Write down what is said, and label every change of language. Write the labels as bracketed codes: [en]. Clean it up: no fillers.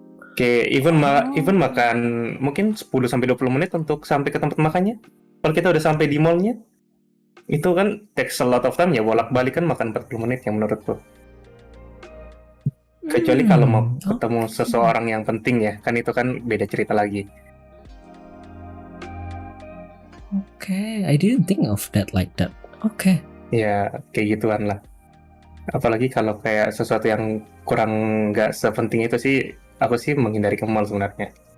[id] Oke, even makan mungkin 10-20 menit untuk sampai ke tempat makannya. Kalau kita udah sampai di mallnya, itu kan [en] takes a lot of time [id] ya, bolak-balik kan makan 40 menit ya menurutku. Kecuali kalau mau ketemu seseorang yang penting ya, kan itu kan beda cerita lagi. [en] Oke, I didn't think of that like that. Oke. [id] Ya, kayak gituan lah. Apalagi kalau kayak sesuatu yang kurang nggak sepenting itu sih, aku sih menghindari ke mall sebenarnya.